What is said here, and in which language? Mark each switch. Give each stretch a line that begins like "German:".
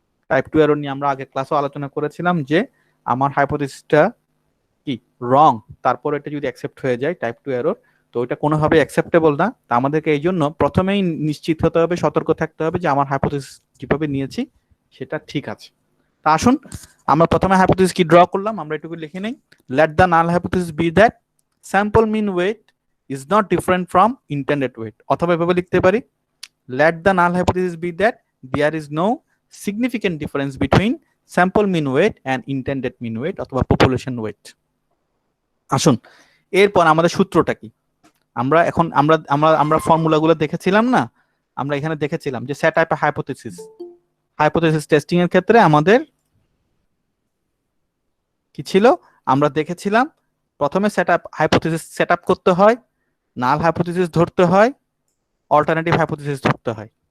Bangla: Type 2 error নিয়ে আমরা আগে ক্লাসও আলোচনা করেছিলাম যে আমার হাইপোথিসিসটা কি রং, তারপর এটা যদি অ্যাকসেপ্ট হয়ে যায় টাইপ 2 এরর, তো এটা কোনোভাবে অ্যাকসেপ্টেবল না। তা আমাদেরকে এই জন্য প্রথমেই নিশ্চিত হতে হবে, সতর্ক থাকতে হবে যে আমার হাইপোথিসিস কিভাবে নিয়েছি সেটা ঠিক আছে। তা আসুন আমরা প্রথমে হাইপোথিসিস কি ড্র করলাম আমরা এটুকু লিখে নেই।
English: let the null hypothesis be that sample mean weight is not different from intended weight,
Bangla: অথবা এভাবে লিখতে পারি
English: let the null hypothesis be that there is no significant difference between sample mean weight and intended mean weight অথবা population weight।
Bangla: আসুন এরপর আমাদের সূত্রটা কি, আমরা এখন আমরা আমরা আমরা ফর্মুলাগুলো দেখেছিলাম না, আমরা এখানে দেখেছিলাম যে সেট আপ হাইপোথিসিস টেস্টিং এর ক্ষেত্রে আমাদের কি ছিল, আমরা দেখেছিলাম প্রথমে হাইপোথিসিস সেট আপ করতে হয়, নাল হাইপোথিসিস ধরতে হয়, অল্টারনেটিভ হাইপোথিসিস ধরতে হয়।